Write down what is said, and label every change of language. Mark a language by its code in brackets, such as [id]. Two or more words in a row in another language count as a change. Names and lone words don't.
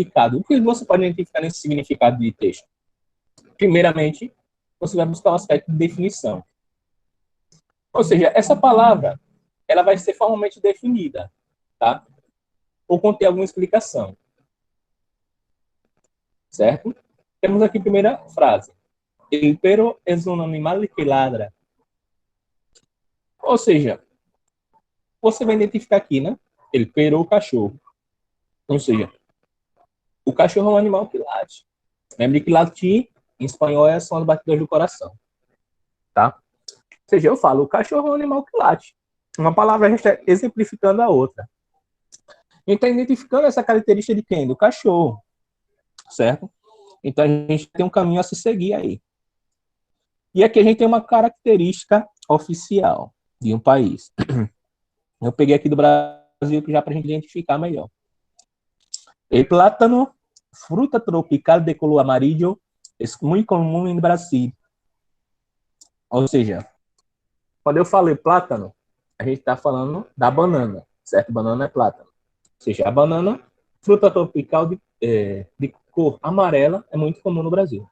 [pt] O que você pode identificar nesse significado de texto? Primeiramente, você vai buscar o aspecto de definição. Ou seja, essa palavra, ela vai ser formalmente definida, tá? Ou conter alguma explicação. Certo? Temos aqui a primeira frase. [es] El perro es un animal que ladra. [pt] Ou seja, você vai identificar aqui, né? [es] El perro, [pt] o cachorro. Ou seja, o cachorro é um animal que late. Lembre que latir, em espanhol, são as batidas do coração. Tá? Ou seja, eu falo, o cachorro é um animal que late. Uma palavra está exemplificando a outra. A gente está identificando essa característica de quem? Do cachorro. Certo? Então, a gente tem um caminho a se seguir aí. E aqui a gente tem uma característica oficial de um país. Eu peguei aqui do Brasil já para a gente identificar melhor. [es] El plátano, fruta tropical de color amarillo, [pt] é muito comum no Brasil. Ou seja, quando eu falei plátano, a gente está falando da banana, certo? Banana é plátano. Ou seja, a banana, fruta tropical de cor amarela, é muito comum no Brasil.